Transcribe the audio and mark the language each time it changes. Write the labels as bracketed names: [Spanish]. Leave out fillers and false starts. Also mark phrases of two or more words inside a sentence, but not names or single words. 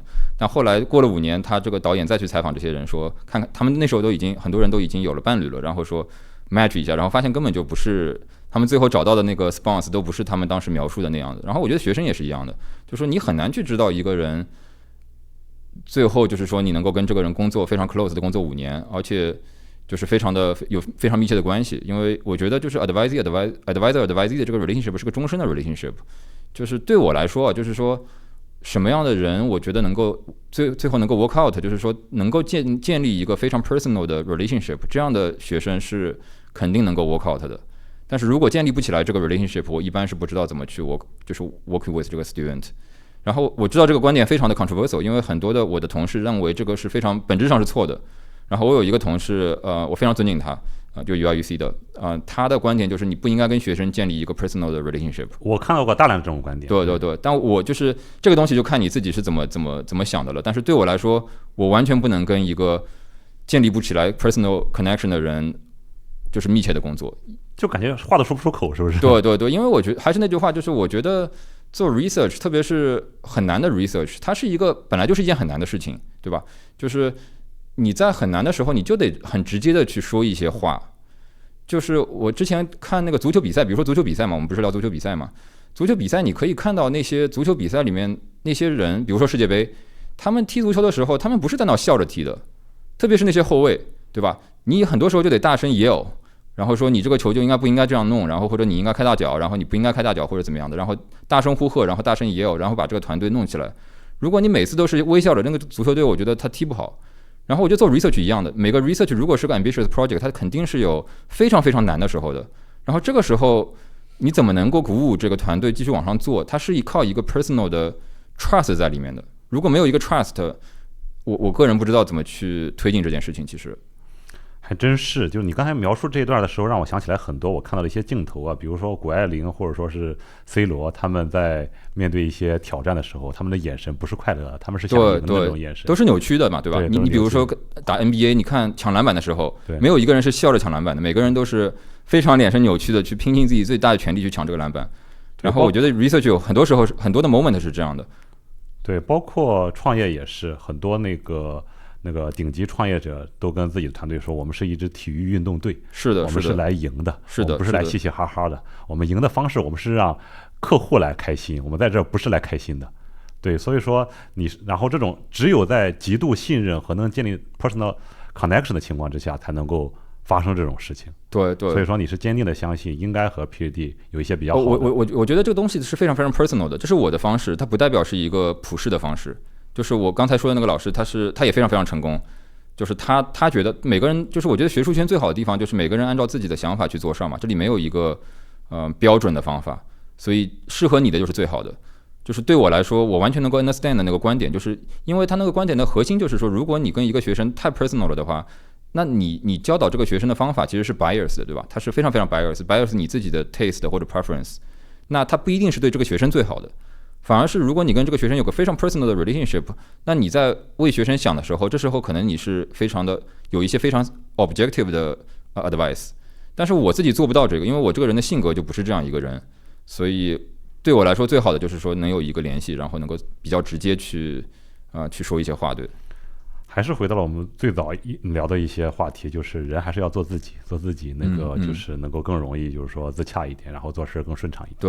[Chinese] 但後來過了5年，他這個導演再去採訪這些人，說看看他們那時候很多人都已經有了伴侶了，然後說 match 一下，然後發現根本就不是他们最後找到的那個 response 都不是他們當時描述的那樣的。然後我覺得學生也是一樣的，就是說你很難去知道一個人最後就是說你能夠跟這個人工作非常 close 的工作5年，而且就是非常密切的關係。因為我覺得就是 [English] advisor advisee [Chinese] 的這個 relationship 是個終身的 relationship。就是對我來說就是說什麼樣的人我覺得能夠最後能夠 [English] work out， [Chinese] 就是說能夠建立一個非常 personal 的 relationship， 這樣的學生是肯定能夠 [English] work out [Chinese] 的。但是如果建立不起來這個 relationship， 我一般是不知道怎麼去就是 [English] working with [Chinese] 這個 student。然後我知道這個觀點非常的 controversial， 因為很多的我的同事認為這個是非常本質上是錯的。然後我有一個同事我非常尊敬他就 UI/UC 的他的觀點就是你不應該跟學生建立一個 personal 的 relationship。我看到過大量這種觀點。對對對，但我就是這個東西就看你自己是怎麼想的了。但是對我來說，我完全不能跟一個建立不起來 [English] personal connection [Chinese] 的人就是密切的工作，就感覺話都說不出口，是不是？對对对，因為我覺得還是那句話，就是我覺得做 research， 特別是很難的 research， 它是一個本來就是一件很難的事情，對吧？就是你在很難的時候，你就得很直接的去說一些話。就是我之前看那個足球比賽，比如說足球比賽嘛，我們不是聊足球比賽嘛？足球比赛你可以看到那些足球比赛裡面那些人，比如說世界杯，他們踢足球的時候，他們不是在那笑着踢的，特別是那些後衛，对吧？你很多時候就得大聲 yell，然後說你這個球就應該不應該這樣弄，然後或者你應該開大腳，然後你不應該開大腳或者怎麼樣的，然後大聲呼喝，然後大聲 yell， 然後把這個團隊弄起來。如果你每次都是微笑着，那個足球隊我覺得他踢不好。然後我就做 research 一樣的，每個 research 如果是個 [English] ambitious project， [Chinese] 它肯定是有非常非常难的時候的。然後這個時候你怎麼能夠鼓舞這個團隊繼續往上做？它是靠一個 personal 的 trust 在裡面的。如果沒有一個 trust， 我個人不知道怎麼去推進這件事情。其實還真是，就是你剛才描述這一段的時候，讓我想起来很多我看到的一些鏡頭啊，比如說谷愛凌或者說是 C 羅，他們在面對一些挑戰的时候，他们的眼神不是快樂的，他们是想赢的那种眼神，都是扭曲的嘛，对吧？你比如说打 NBA，你看搶籃板的時候，沒有一個人是笑着搶籃板的，每個人都是非常臉神扭曲的去拼盡自己最大的全力去搶這個籃板。然後我覺得 research 有很多時候很多的 moment 是這樣的。對，包括創業也是，很多那個頂級創業者都跟自己的團隊說，我們是一支體育運動隊，是的，我們是來贏的，是的，我們不是來嘻嘻哈哈的，我們贏的方式，我們是讓客戶來開心，我們在這不是來開心的。對，所以說然後這種只有在極度信任和能建立 [English] personal connection [Chinese] 的情況之下，才能夠發生這種事情。對對，所以說你是堅定的相信應該和 PhD 有一些比較好的。我覺得這個東西是非常非常 personal 的，這是我的方式，它不代表是一個普世的方式。就是我剛才說的那個老師，他也非常非常成功，就是他覺得每個人，就是我覺得學術圈最好的地方就是每個人按照自己的想法去做事嘛，這裡沒有一個標準的方法，所以適合你的就是最好的。就是對我來說，我完全能夠 understand 的那個觀點，就是因為他那個觀點的核心就是說，如果你跟一個學生太 personal 了的話，那你教導這個學生的方法其實是 bias 的，對吧？它是非常非常 bias 你自己的 taste 或者 preference， 那它不一定是對這個學生最好的。反而是如果你跟這個學生有個非常 personal 的 relationship， 那你在為學生想的時候，這時候可能你是非常的有一些非常 objective 的 advice，但是我自己做不到這個，因為我這個人的性格就不是這樣一個人，所以對我來說最好的就是說能有一個聯繫，然後能夠比較直接去說一些話。對，還是回到了我們最早聊的一些話題，就是人還是要做自己那個就是能夠更容易就是說自洽一點，然後做事更順暢一點。